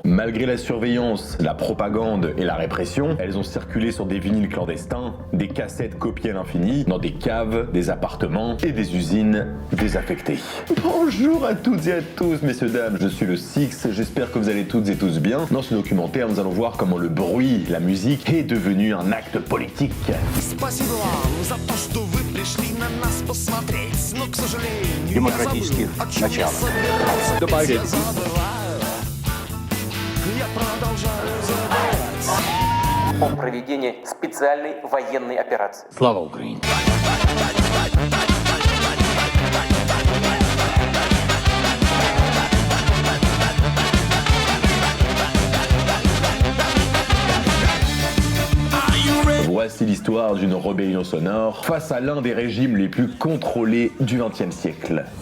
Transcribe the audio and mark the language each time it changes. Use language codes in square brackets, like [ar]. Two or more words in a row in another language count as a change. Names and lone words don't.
[fr] Malgré la surveillance, la propagande et la répression, elles ont circulé sur des vinyles clandestins, des cassettes copiées à l'infini, dans des caves, des appartements et des usines désaffectées. Bonjour à toutes et à tous, messieurs, dames, je suis le Six, j'espère que vous allez toutes et tous bien. Dans ce documentaire, nous allons voir comment le bruit, la musique, est devenu un acte politique. [ru] Спасибо вам за то, что вы пришли на нас посмотреть. Но, к сожалению, демократических началах. Я забываю. Я продолжаю забывать. О проведении специальной военной операции. Слава Украине! [fr] Voici l'histoire d'une rébellion sonore face à l'un des régimes les plus contrôlés du XXe siècle.